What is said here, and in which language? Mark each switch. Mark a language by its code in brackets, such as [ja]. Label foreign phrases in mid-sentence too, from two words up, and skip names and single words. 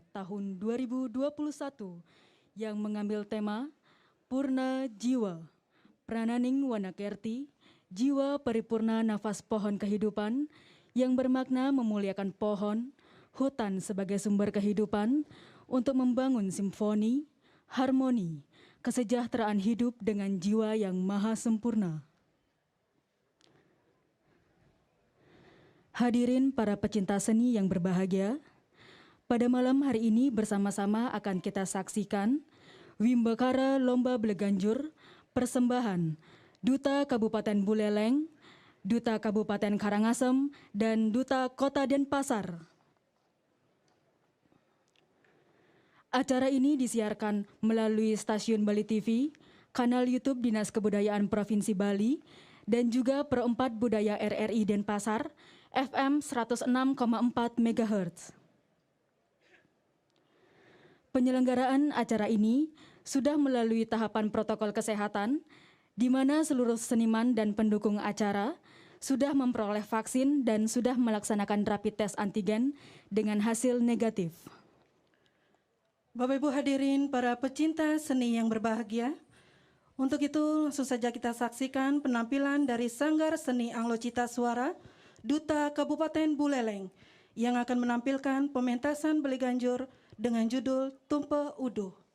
[id] tahun 2021 yang mengambil tema Purna Jiwa, Prananing Wanakerti, Jiwa Paripurna Nafas Pohon Kehidupan yang bermakna memuliakan pohon, hutan sebagai sumber kehidupan untuk membangun simfoni, harmoni, kesejahteraan hidup dengan jiwa yang maha sempurna. Hadirin para pecinta seni yang berbahagia, pada malam hari ini bersama-sama akan kita saksikan Wimbakara Lomba Bleganjur Persembahan Duta Kabupaten Buleleng, Duta Kabupaten Karangasem, dan Duta Kota Denpasar. Acara ini disiarkan melalui stasiun Bali TV, kanal YouTube Dinas Kebudayaan Provinsi Bali, dan juga Perempat Budaya RRI Denpasar, FM 106,4 MHz. Penyelenggaraan acara ini sudah melalui tahapan protokol kesehatan, di mana seluruh seniman dan pendukung acara sudah memperoleh vaksin dan sudah melaksanakan [en] rapid test [id] antigen dengan hasil negatif. Bapak Ibu hadirin para pecinta seni yang berbahagia, untuk itu langsung saja kita saksikan penampilan dari Sanggar Seni Anglo Cita Suara Duta Kabupaten Buleleng yang akan menampilkan pementasan Bleganjur dengan judul Tumpe Uduh.